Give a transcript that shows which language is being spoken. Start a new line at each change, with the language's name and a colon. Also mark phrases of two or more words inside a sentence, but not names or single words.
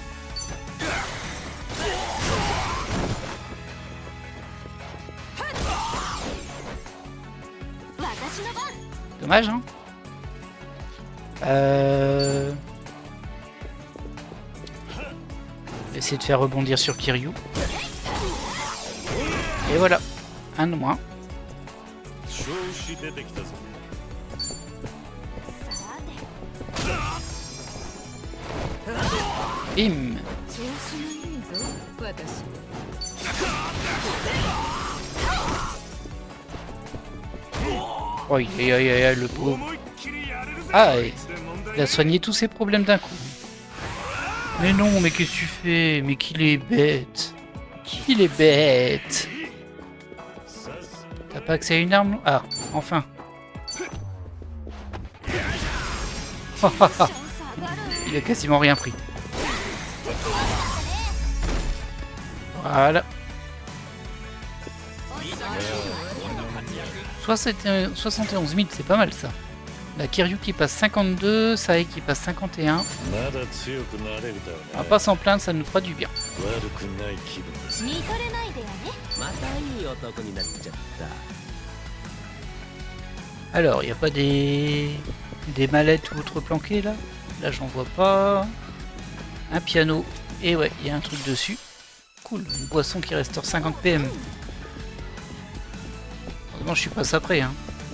French: Dommage, hein. Essayer de faire rebondir sur Kiryu. Et voilà, un de moins.
Japanese: 調子出てきたぞ。
French: Bim.
Japanese: 調子がいいぞ私。
French: Oh, le pauvre.
Japanese: 思いっきりやれるぜ。 Ah, いつで問題
French: il a soigné tous ses problèmes d'un coup. Mais non, mais qu'est-ce que tu fais? Mais qu'il est bête. Qu'il est bête. T'as pas accès à une arme? Ah, enfin. Il a quasiment rien pris. Voilà. 71 000, c'est pas mal ça. La Kiryu qui passe 52, Sae qui passe 51.
Japanese: まだ強くなれるだろうね。
French: On va pas s'en plaindre, ça nous fera du bien.
Japanese: 悪くない気分です。見とれないでやねまたいい男になっちゃった
French: Alors, il n'y a pas des mallettes ou autres planquées là? Là, j'en vois pas. Un piano. Et ouais, il y a un truc dessus. Cool, une boisson qui restaure 50 PM. Heureusement, je suis pas ça près, hein.